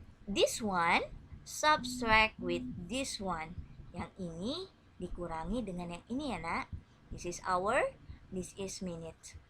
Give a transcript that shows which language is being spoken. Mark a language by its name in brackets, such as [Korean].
[English] This one subtract with this one. [Indonesian] Yang ini dikurangi dengan yang ini ya nak. [English] This is hour, this is minute.